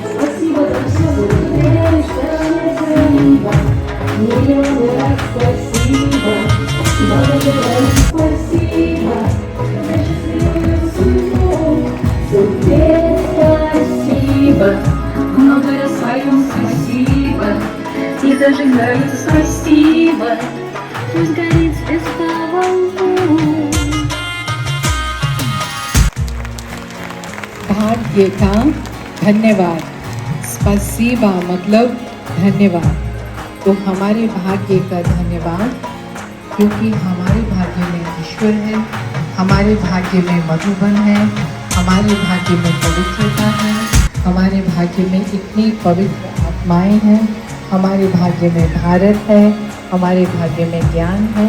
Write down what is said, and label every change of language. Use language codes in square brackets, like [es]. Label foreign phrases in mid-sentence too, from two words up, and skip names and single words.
[ru] Спасибо за все, благодаря лишь спасибо, миллионы раз спасибо, благодаря спасибо за счастливую судьбу. Судьбе спасибо, много раз свою спасибо, и за жизнь даю спасибо. Пусть горит звезда волну. [hi] भाग्य का धन्यवाद। स्पसीबा मतलब धन्यवाद। तो हमारे भाग्य का धन्यवाद, क्योंकि हमारे भाग्य में ईश्वर है, हमारे भाग्य में मधुबन है, हमारे भाग्य में पवित्रता है, हमारे भाग्य में इतनी पवित्र आत्माएं हैं, हमारे भाग्य में भारत है, हमारे भाग्य में ज्ञान है।